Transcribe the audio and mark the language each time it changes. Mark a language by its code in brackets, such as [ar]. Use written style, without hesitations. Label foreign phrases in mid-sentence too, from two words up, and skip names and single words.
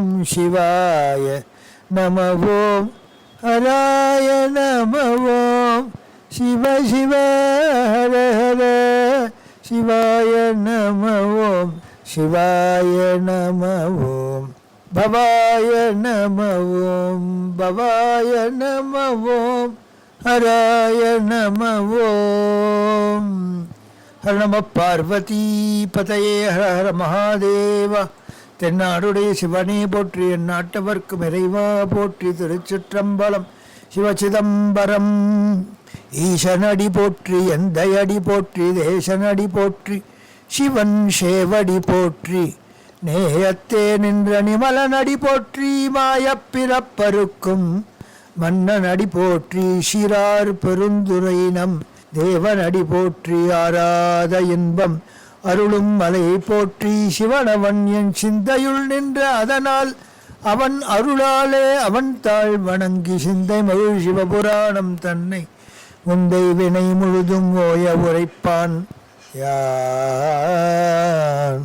[sa] शिवाय नमः ओम हराय नमः ओम शिव शिव हर हर शिवाय नमः ओम शिवाय नमः ओम भवाय नमः ओम भवाय नमः ओम हराय नमः ओम हर नमः पार्वती पतये हर हर महादेव [ta] தென்னாடுடைய சிவனே போற்றி எந்நாட்டவர்க்கும் இறைவா போற்றி திருச்சிற்றம்பலம் சிவசிதம்பரம் ஈசனடி போற்றி எந்தையடி போற்றி தேசனடி போற்றி சிவன் சேவடி போற்றி நேயத்தே நின்ற நிமலனடி போற்றி மாயப்பிறப்பருக்கும் மன்னனடி போற்றி சீரார் பெருந்துரையினம் தேவனடி போற்றி ஆராத இன்பம் அருளும் மலை போற்றி சிவனவன் என் சிந்தையுள் நின்ற அதனால் அவன் அருளாலே அவன் தாழ் வணங்கி சிந்தை மகிழ் சிவபுராணம் தன்னை முந்தை வினை முழுதும் ஓய உரைப்பான் யான்.